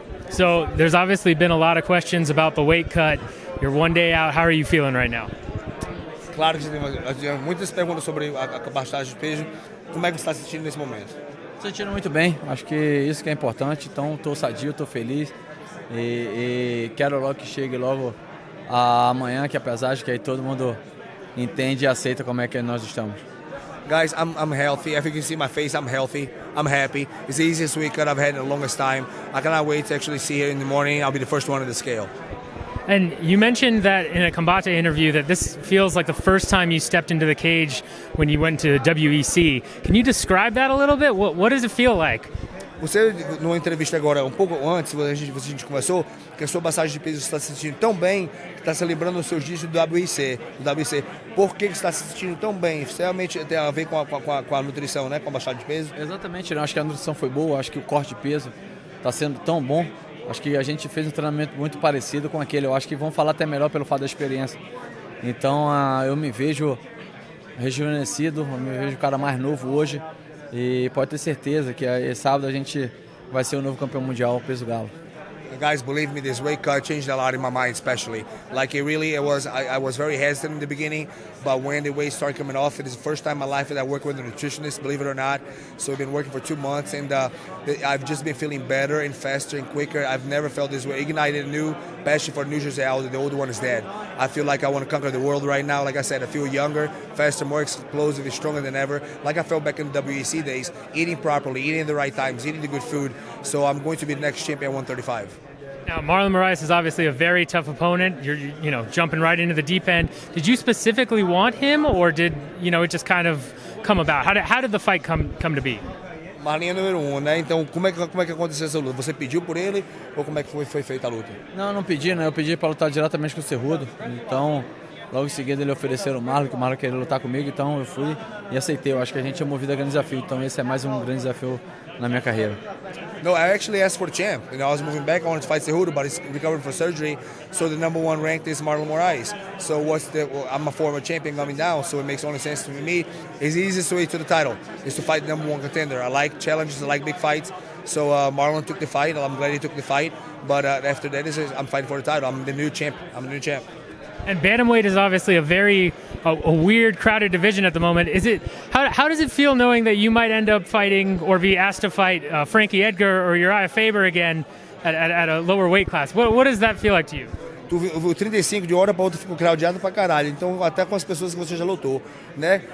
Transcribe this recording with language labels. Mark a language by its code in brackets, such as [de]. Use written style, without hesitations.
[en] So there's obviously been a lot of questions about the weight cut. You're one day out. How are you feeling right now? [pt] Claro que tem muitas perguntas sobre a baixa de peso. Como é que você está se sentindo nesse momento? Estou sentindo muito bem, acho que isso que é importante, então estou sadio, estou feliz e quero logo que chegue logo amanhã, que é a pesagem, que aí todo mundo entende e aceita como é que nós estamos. [en] Guys, I'm healthy. If you can see my face, I'm healthy. I'm happy. It's the easiest weight cut I've had in the longest time. I cannot wait to actually see here in the morning. I'll be the first one on the scale. And you mentioned that in a combate interview that this feels like the first time you stepped into the cage when you went to WEC. Can you describe that a little bit? What does it feel like? [pt] Você, numa entrevista agora, um pouco antes, a gente conversou que a sua passagem de peso está se sentindo tão bem que está se lembrando dos seus dias do WEC. Por que você está se sentindo tão bem? Isso realmente tem a ver com a nutrição, né? Com a passagem de peso? Exatamente, acho que a nutrição foi boa, acho que o corte de peso está sendo tão bom. Acho que a gente fez um treinamento muito parecido com aquele. Eu acho que vão falar até melhor pelo fato da experiência. Então eu me vejo rejuvenescido, eu me vejo um cara mais novo hoje. E pode ter certeza que sábado a gente vai ser o novo campeão mundial peso galo. [en] Guys, believe me, this weight cut changed a lot in my mind, especially. Like I was very hesitant in the beginning, but when the weight started coming off, it is the first time in my life that I work with a nutritionist, believe it or not. So I've been working for 2 months, and I've just been feeling better and faster and quicker. I've never felt this way. Ignited a new passion for New Jersey Aldo. The old one is dead. I feel like I want to conquer the world right now. Like I said, I feel younger, faster, more explosive, stronger than ever. Like I felt back in the WEC days, eating properly, eating at the right times, eating the good food. So I'm going to be the next champion at 135. Now, Marlon Moraes is obviously a very tough opponent. You're jumping right into the deep end. Did you specifically want him, or did it just kind of come about? How did the fight come to be? [pt] Marlon é número 1, né? Então, como é que aconteceu essa luta? Você pediu por ele ou como é que foi feita a luta? Não pedi, né? Eu pedi para lutar diretamente com o Cerrudo. Então, logo em seguida ele ofereceu o Marlon, que o Marlon queria lutar comigo, então eu fui e aceitei. Eu acho que a gente é movido a grande desafio, então esse é mais um grande desafio na minha carreira. [en] No, I actually asked for the champ. I was moving back. I wanted to fight Cerrudo, but he's recovering from surgery. So the number 1 ranked is Marlon Moraes. So I'm a former champion coming down, so it makes only sense to me. It's the easiest way to the title is to fight the number 1 contender. I like challenges. I like big fights. So Marlon took the fight. I'm glad he took the fight. But after that, I'm fighting for the title. I'm the new champ. And bantamweight is obviously a weird, crowded division at the moment. How does it feel knowing that you might end up fighting or be asked to fight Frankie Edgar or Uriah Faber again at a lower weight class? What does that feel like to you? [pt] O 35 de hora para outra ficou craudiado pra caralho. Então até com as pessoas que você já lutou, né?